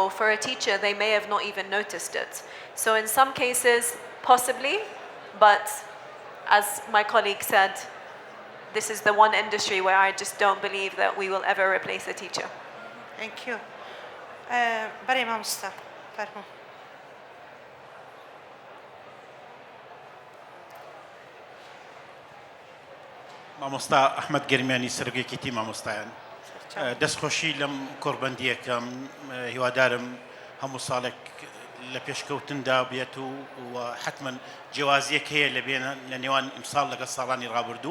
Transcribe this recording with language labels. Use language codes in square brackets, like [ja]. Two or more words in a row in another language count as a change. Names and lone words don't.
[en] For a teacher, they may have not even noticed it. So in some cases, possibly, but as my colleague said, this is the one industry where I just don't believe that we will ever replace a teacher. Thank you. Barry Mamsta, pardon. [ckb] مامۆستا ئەحمەد گەرمیانی سەرۆکێتی مامۆستایان دەستخۆشی لەم کۆڕبەندیەکەم هیوادارم هەموو ساڵێک لە پێشکەوتندا بێت و حتمما جیاوازیەک هەیە لە نێوان ئیمساڵ لەگەڵ ساڵانی ڕابردوو